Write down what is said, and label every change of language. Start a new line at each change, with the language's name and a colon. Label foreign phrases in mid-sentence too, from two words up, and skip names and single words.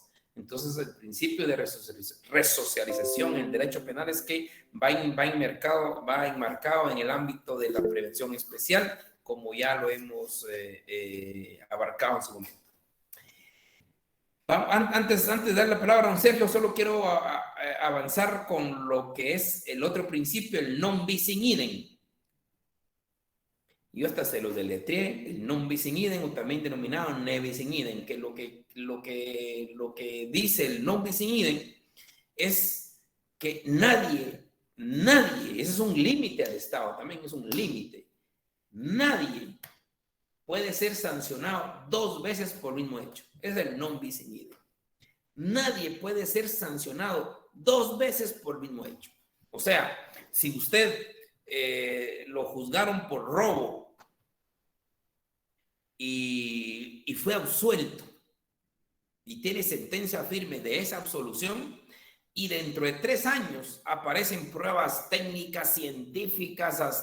Spanish: Entonces, el principio de resocialización en el derecho penal es que va enmarcado en el ámbito de la prevención especial, como ya lo hemos abarcado en su momento. Antes de dar la palabra a don Sergio, solo quiero avanzar con lo que es el otro principio, el
Latin: non bis in idem.
Spanish: Yo hasta se lo deletré, el
Latin: non bis in idem,
Spanish: o también denominado
Latin: ne bis in idem,
Spanish: que lo que dice el
Latin: non bis in idem
Spanish: es que nadie, ese es un límite al Estado, también es un límite, nadie puede ser sancionado 2 veces por el mismo hecho. Es el
Latin: non bis in idem.
Spanish: Nadie puede ser sancionado 2 veces por el mismo hecho. O sea, si usted lo juzgaron por robo y fue absuelto y tiene sentencia firme de esa absolución y dentro de 3 años aparecen pruebas técnicas, científicas,